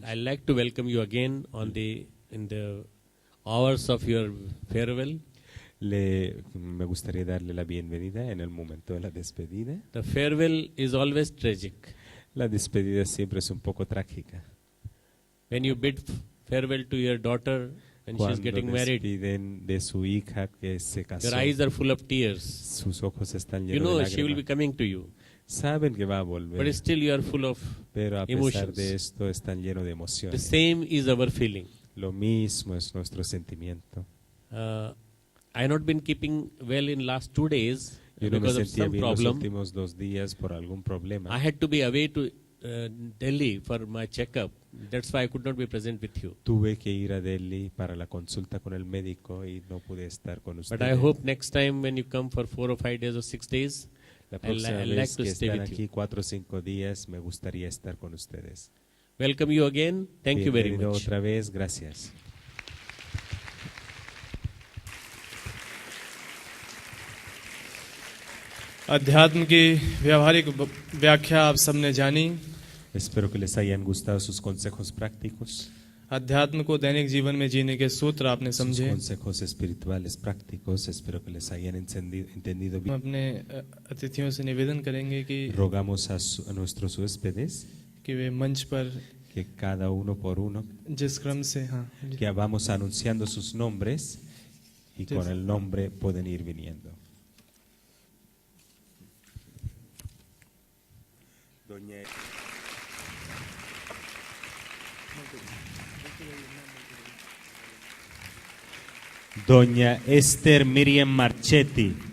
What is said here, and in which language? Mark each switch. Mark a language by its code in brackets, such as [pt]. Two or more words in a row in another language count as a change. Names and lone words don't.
[en] I'd like to welcome you again in the hours of your farewell. [es] Me gustaría darle la bienvenida en el momento de la despedida. [en] The farewell is always tragic. [es] La despedida siempre es un poco trágica. [en] When you bid farewell to your daughter and she's [es] Cuando [en] getting married, [es] despiden de su hija que se casó, [en] your eyes are full of tears. [es] sus ojos están [en] You [es] llenos [en] know [es] de [en] she will be [es] lágrimas. [en] coming to you, [es] Saben que va a volver, [en] but still you are full of [es] pero a pesar [en] emotions. [es] de esto están llenos de [en] The [es] emociones. [en] same is our feeling. [es] Lo mismo es nuestro sentimiento. [en] I have not been keeping well in last 2 days [es] Yo no me [en] because of [es] sentía [en] some [es] bien los [en] problem. [es] últimos 2 días por algún problema. [en] I had to be away to Delhi for my checkup. That's why I could not be present with you. [es] Tuve que ir a Delhi para la consulta con el médico y no pude estar con [en] But [es] ustedes. [en] I hope next time when you come for 4 or 5 days or 6 days, [es] La [en] I'd [es] próxima [en] like [es] vez [en] to [es] que [en] stay [es] están [en] with you. [es] aquí 4 o 5 días, me gustaría estar con ustedes. [en] Welcome you again. Thank you very [es] Bienvenido [en] much. [es] otra vez, gracias. [hi] अध्यात्म की व्यावहारिक व्याख्या आप सबने जानी। [es] Espero que les hayan gustado sus consejos prácticos, [hi] अध्यात्म को दैनिक जीवन में जीने के सूत्र आपने [es] sus [hi] समझे। [es] consejos espirituales prácticos. Espero que les hayan entendido [hi] हम [es] bien. [hi] अपने अतिथियों से निवेदन करेंगे कि [es] Rogamos a nuestros huéspedes [hi] वे मंच पर [es] que cada uno por uno, [hi] जिस क्रम से [es] que vamos anunciando sus nombres y con el nombre pueden ir viniendo. Doña Esther Miriam Marchetti.